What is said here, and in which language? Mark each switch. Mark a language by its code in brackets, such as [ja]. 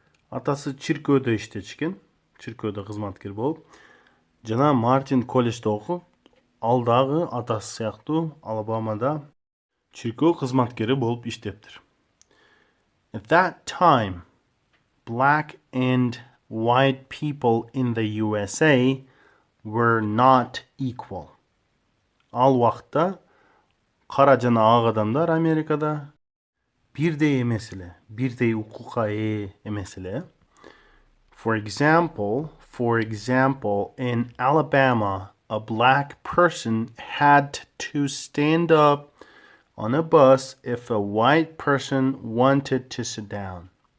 [ky] Атасы чиркөөдө иштечкен, чиркөөдө кызматкер болуп, жана Мартин колледжде окуп, ал дагы атасы сыяктуу Алабамада чиркөө кызматкери болуп иштептир. [en] At that time, black and white people in the USA were not equal. [ky] Ал вакытта кара жана ак адамдар Америкада бирдей эмес эле, бирдей укукка ээ эмес эле. [en] For example, in Alabama, a black person had to stand up on a bus if a white person wanted to sit down.